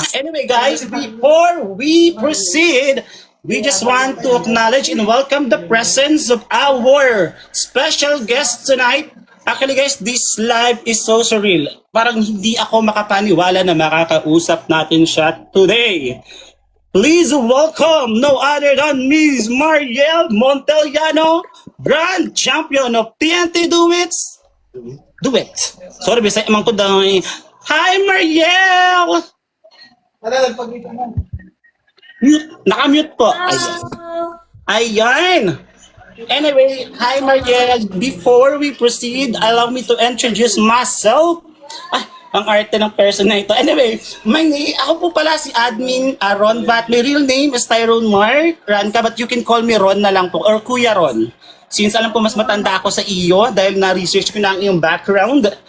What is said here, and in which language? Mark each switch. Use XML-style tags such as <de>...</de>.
<en>Anyway, guys, before we proceed, we just want to acknowledge and welcome the presence of our special guest tonight. Actually, guys, this live is so surreal.</en> <tl>Parang hindi ako makapaniwala na makakausap natin siya today.</tl> <en>Please welcome no other than Ms. Mariel Montellano, Grand Champion of TNT Duets. Duet. Sorry,</en> <tl>bisay amang ko daw.</tl> <en>Hi, Mariel!</en> <tl>Mute. Nakamute po. Ayan. Ayan.</tl> <en>Anyway, hi Mariel. Before we proceed, allow me to introduce myself.</en> <tl>Ang arte ng person na ito. Anyway, ako po pala si Admin Ron,</tl> <en>but my real name is Tyrone Mark Ranca, but you can call me</en> <tl>Ron na lang po, or Kuya Ron. Since alam ko mas matanda ako sa iyo dahil na-research ko na ang iyong background.</tl>